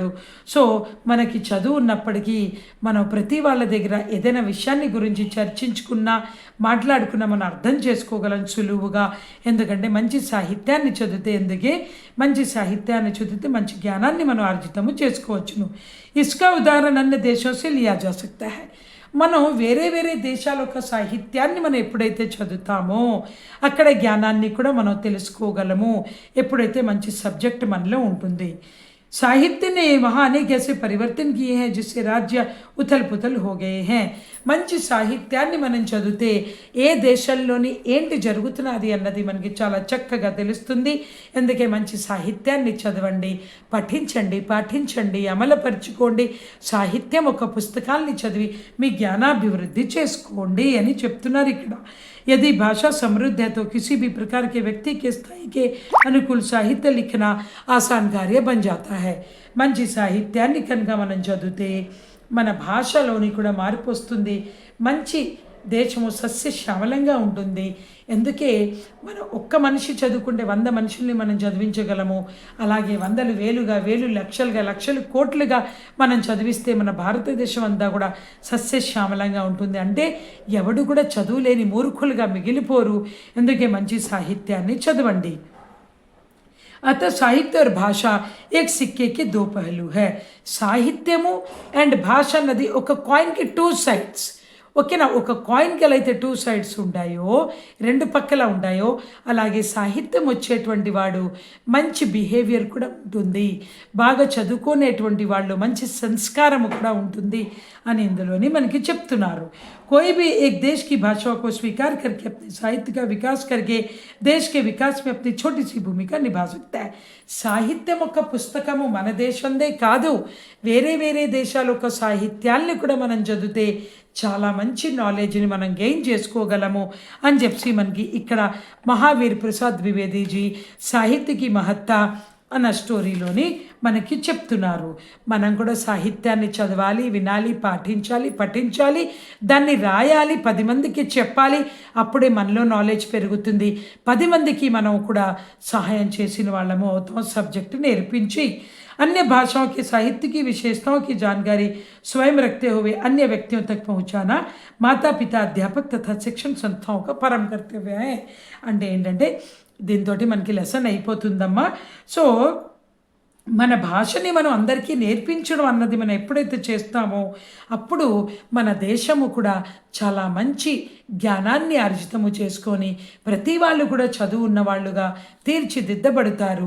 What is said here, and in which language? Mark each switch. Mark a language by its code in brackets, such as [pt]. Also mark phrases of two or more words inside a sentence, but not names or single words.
[te] సో మనకి చదువు ఉన్నప్పటికీ మనం ప్రతి వాళ్ళ దగ్గర ఏదైనా విషయాన్ని గురించి చర్చించుకున్నా మాట్లాడుకున్నా మనం అర్థం చేసుకోగలం సులువుగా. ఎందుకంటే మంచి సాహిత్యాన్ని చదివితే మంచి జ్ఞానాన్ని మనం ఆర్జితము చేసుకోవచ్చును. [hi] इसका उदाहरण अन्य देश से लिया जा सकता है. [te] మనం వేరే దేశాల యొక్క సాహిత్యాన్ని మనం ఎప్పుడైతే చదువుతామో అక్కడ జ్ఞానాన్ని కూడా మనం తెలుసుకోగలము, ఎప్పుడైతే మంచి సబ్జెక్ట్ మనలో ఉంటుంది. [hi] साहित्य ने वहाँ अनेक ऐसे परिवर्तन किए हैं जिससे राज्य उथल पुथल हो गए हैं. [te] మంచి సాహిత్యాన్ని మనం చదివితే ఏ దేశంలోని ఏంటి జరుగుతున్నది అన్నది మనకి చాలా చక్కగా తెలుస్తుంది. అందుకే మంచి సాహిత్యాన్ని చదవండి, పాఠించండి, అమలుపరుచుకోండి. సాహిత్యం ఒక పుస్తకాన్ని చదివి మీ జ్ఞానాభివృద్ధి చేసుకోండి అని చెప్తున్నారు ఇక్కడ. [hi] यदि भाषा समृद्ध है तो किसी भी प्रकार के व्यक्ति के स्थाई के अनुकूल साहित्य लिखना आसान कार्य बन जाता है. [te] మంచి సాహిత్యాన్ని కనుక మనం చదివితే మన భాషలోని కూడా మార్పు వస్తుంది. మంచి దేశము సస్యశ్యామలంగా ఉంటుంది. ఎందుకే మనం ఒక్క మనిషి చదువుకుంటే 100 మనుషుల్ని మనం చదివించగలము. అలాగే వందలు వేలు లక్షలు కోట్లుగా మనం చదివిస్తే మన భారతదేశం అంతా కూడా సస్యశ్యామలంగా ఉంటుంది. అంటే ఎవడు కూడా చదువులేని మూర్ఖులుగా మిగిలిపోరు. అందుకే మంచి సాహిత్యాన్ని చదవండి. [hi] अतः साहित्य और भाषा एक सिक्के के 2 पहलू है. [te] సాహిత్యము అండ్ భాష అన్నది ఒక కాయిన్కి 2 సైడ్స్, ఓకేనా. ఒక కాయిన్కి ఎలా అయితే 2 సైడ్స్ ఉంటాయో, 2 పక్కల ఉంటాయో, అలాగే సాహిత్యం వచ్చేటువంటి వాడు మంచి బిహేవియర్ కూడా ఉంటుంది, బాగా చదువుకునేటువంటి వాళ్ళు మంచి సంస్కారము కూడా ఉంటుంది అని ఇందులోని మనకి చెప్తున్నారు. [hi] कोई भी एक देश की भाषा को स्वीकार करके अपने साहित्य का विकास करके देश के विकास में अपनी छोटी सी भूमिका निभा सकता है. [te] సాహిత్యం ఒక పుస్తకము మన దేశందే కాదు, వేరే దేశాల యొక్క సాహిత్యాల్ని కూడా మనం చదివితే చాలా మంచి నాలెడ్జ్ని మనం గెయిన్ చేసుకోగలము అని చెప్పి మనకి ఇక్కడ మహావీర్ ప్రసాద్ ద్వివేదీజీ సాహిత్యకి మహత్తా అన్న స్టోరీలోని మనకి చెప్తున్నారు. మనం కూడా సాహిత్యాన్ని చదవాలి, వినాలి, పాఠించాలి, పఠించాలి, దాన్ని రాయాలి, 10 మందికి చెప్పాలి. అప్పుడే మనలో నాలెడ్జ్ పెరుగుతుంది. 10 మందికి మనం కూడా సహాయం చేసిన వాళ్ళము అవుతాం. సబ్జెక్ట్ నేర్పించి [hi] अन्य भाषाओं के साहित्य की विशेषताओं की जानकारी स्वयं रखते हुए अन्य व्यक्तियों तक पहुंचाना माता पिता अध्यापक तथा शिक्षण संस्थाओं का परम कर्तव्य है. [te] అంటే ఏంటంటే దీంతో మనకి లెసన్ అయిపోతుందమ్మా. సో మన భాషని మనం అందరికీ నేర్పించడం అన్నది మనం ఎప్పుడైతే చేస్తామో అప్పుడు మన దేశము కూడా చాలా మంచి జ్ఞానాన్ని అర్జితము చేసుకొని ప్రతి వాళ్ళు కూడా చదువు ఉన్నవాళ్ళుగా తీర్చిదిద్దబడతారు.